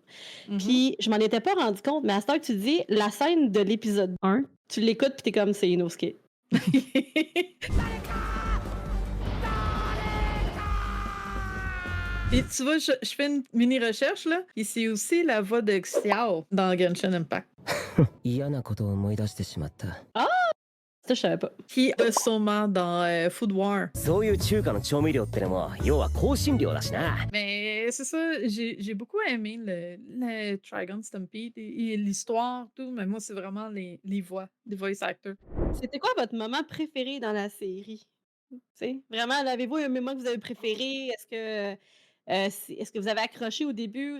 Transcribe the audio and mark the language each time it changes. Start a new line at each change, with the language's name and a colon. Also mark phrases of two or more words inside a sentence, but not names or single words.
French: Puis, je m'en étais pas rendu compte, mais à ce temps que tu dis, la scène de l'épisode 1, tu l'écoutes puis t'es comme, c'est Inosuke. Et tu vois, je fais une mini recherche, là. Et c'est aussi la voix de Xiao dans Genshin Impact.
Japanese: 嫌なことを思い出してしまった。
French: Ça, je savais pas. Qui est sûrement dans Food War.
Japanese: そういう中華の調味料ってのも要は香辛料だしな。
French: Mais c'est ça, j'ai beaucoup aimé le Trigun Stampede et l'histoire, tout, mais moi, c'est vraiment les voix, les
English: voice actors.
French: C'était quoi votre moment préféré dans la série? Tu sais, vraiment, avez-vous un moment que vous avez préféré? Est-ce que vous avez accroché au début?